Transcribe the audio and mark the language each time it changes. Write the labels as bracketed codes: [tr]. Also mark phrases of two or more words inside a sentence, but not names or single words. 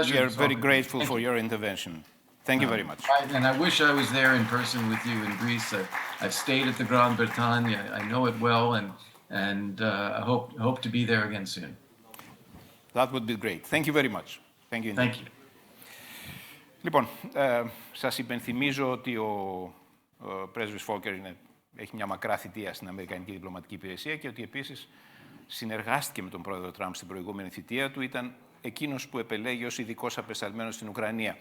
[en] We are very grateful for your intervention. Thank you very much. And I wish I was there in person with you in Greece. I've stayed at the Grande Bretagne. I know it well, and I hope to be there again soon. That would be great. Thank you very much. Thank you. Thank you. [el] Λοιπόν, σας υπενθυμίζω ότι ο πρέσβης Volker έχει μια μακρά θητεία στην Αμερικανική Διπλωματική Υπηρεσία και ότι επίσης συνεργάστηκε με τον πρόεδρο Τραμπ στην προηγούμενη θητεία του. Ήταν εκείνος που επελέγει ως ειδικός απεσταλμένος στην Ουκρανία.